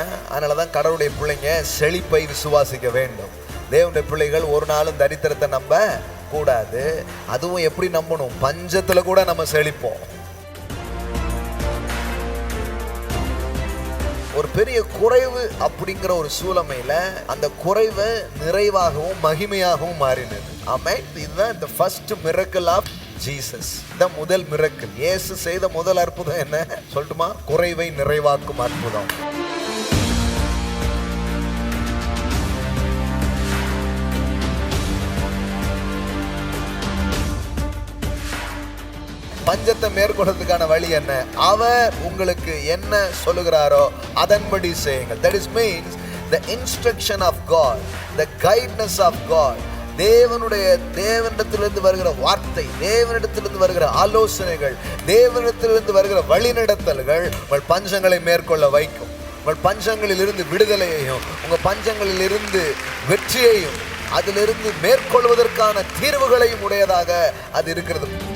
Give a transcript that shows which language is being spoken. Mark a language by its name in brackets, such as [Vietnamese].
[Tamil] அதனாலதான் கடவுளுடைய பிள்ளைங்க செழிப்பை விசுவாசிக்க வேண்டும். தேவனுடைய பிள்ளைகள் ஒரு நாளும் தரித்திரத்தை நம்ப கூடாது. அதுவும் எப்படி நம்பணும்? பஞ்சத்துல கூட நம்ம செழிப்போம். ஒரு பெரிய குறைவு அப்படிங்கிற ஒரு சூழமையில அந்த குறைவு நிறைவாகவும் மகிமையாகவும் மாறினது. ஆமென். இதுதான் [English] the first miracle of Jesus. [Tamil] இந்த முதல் மிரக்கல். இயேசு செய்த முதல் அற்புதம் என்ன சொல்லட்டுமா? குறைவை நிறைவாக்கும் அற்புதம். பஞ்சத்தை மேற்கொள்றதுக்கான வழி என்ன? அவர் உங்களுக்கு என்ன சொல்லுகிறாரோ அதன்படி செய்யுங்கள். [English] That is means the instruction of God, the guidance of God. [Tamil] தேவனிடத்திலிருந்து வருகிற வார்த்தை, தேவனிடத்திலிருந்து வருகிற ஆலோசனைகள், தேவனிடத்திலிருந்து வருகிற வழிநடத்தல்கள் உங்கள் பஞ்சங்களை மேற்கொள்ள வைக்கும். உங்கள் பஞ்சங்களில் இருந்து விடுதலையையும், உங்கள் பஞ்சங்களில் இருந்து வெற்றியையும், அதிலிருந்து மேற்கொள்வதற்கான தீர்வுகளையும் உடையதாக அது இருக்கிறது.